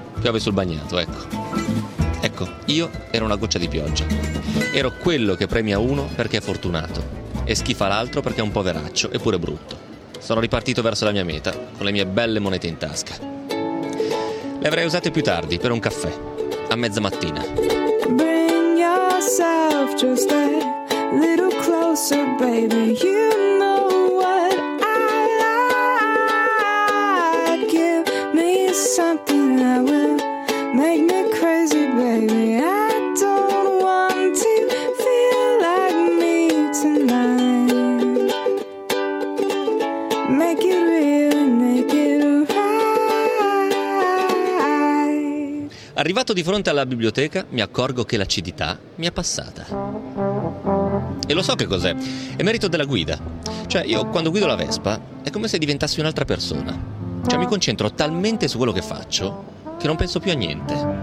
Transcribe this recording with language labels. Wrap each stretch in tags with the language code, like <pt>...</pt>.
<it>Piove sul bagnato, ecco. Ecco, io ero una goccia di pioggia. Ero quello che premia uno perché è fortunato e schifa l'altro perché è un poveraccio e pure brutto. Sono ripartito verso la mia meta con le mie belle monete in tasca. Le avrei usate più tardi per un caffè, a mezza mattina.</it> <en>Bring yourself just a little closer, baby, you know what I like. Give me something that will make me crazy, baby. I don't want to feel like me tonight. Make it real, make it right.</en> <it>Arrivato di fronte alla biblioteca, mi accorgo che l'acidità mi è passata. E lo so che cos'è. È merito della guida. Cioè, io quando guido la Vespa, è come se diventassi un'altra persona. Cioè, mi concentro talmente su quello che faccio che non penso più a niente.</it>